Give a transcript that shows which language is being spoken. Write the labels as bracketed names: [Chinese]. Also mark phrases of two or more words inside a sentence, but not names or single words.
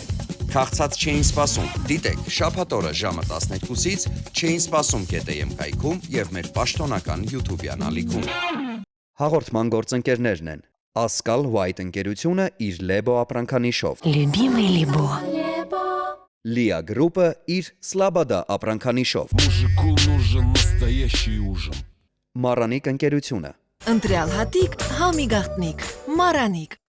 [Armenian] Քաղցած չէին սպասում։ Դիտեք, շաբաթ օրը ժամը 12-ից չէին սպասում GTM կայքում եւ մեր պաշտոնական YouTube-յան ալիքում։ Հաղորդման գործընկերներն են Ասկալ White ընկերությունը իր Lebo ապրանքանիշով, [Russian] Любимый Либо. [Armenian] Lia Group-ը իր Slabada ապրանքանիշով, [Russian] Мужику нужен настоящий ужин. [Armenian] Maranիկ ընկերությունը, Ընտրյալ հատիկ, համի գաղտնիք, Մարանիկ։